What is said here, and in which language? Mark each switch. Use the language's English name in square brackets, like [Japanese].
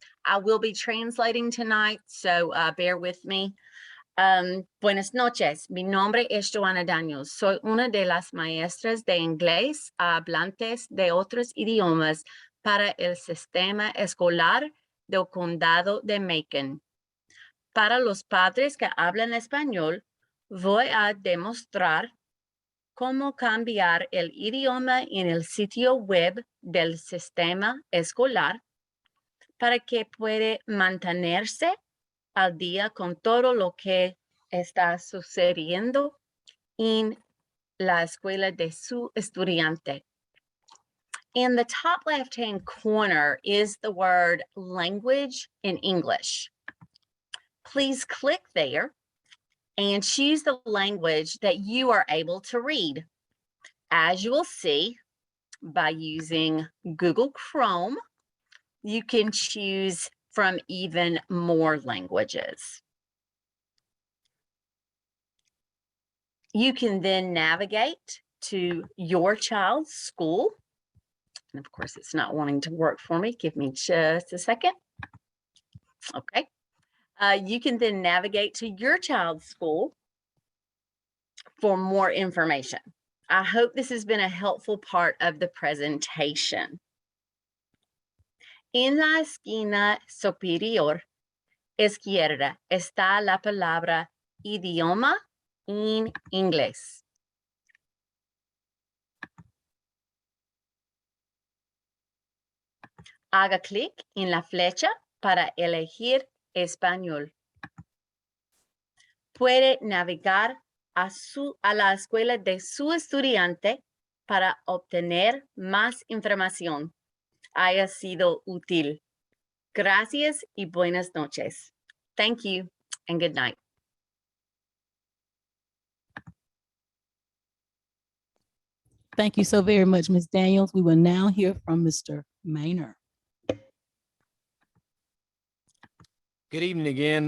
[English] I will be translating tonight, so bear with me. [Spanish] Buenas noches, mi nombre es Joanna Daniels. Soy una de las maestras de inglés hablantes de otros idiomas para el sistema escolar del condado de Macon. Para los padres que hablan español, voy a demostrar cómo cambiar el idioma en el sitio web del sistema escolar para que pueda mantenerse al día con todo lo que está sucediendo en la escuela de su estudiante. [English] In the top left-hand corner is the word language in English. Please click there and choose the language that you are able to read. As you will see, by using Google Chrome, you can choose from even more languages. You can then navigate to your child's school. And of course, it's not wanting to work for me. Give me just a second. Okay. You can then navigate to your child's school for more information. I hope this has been a helpful part of the presentation. [Spanish] En la esquina superior izquierda está la palabra idioma en inglés. Haga clic en la flecha para elegir español. Puede navegar a la escuela de su estudiante para obtener más información. Haya sido útil. Gracias y buenas noches. [English] Thank you and good night. Thank you so very much, Ms. Daniels. We will now hear from Mr. Maynard. Good evening again.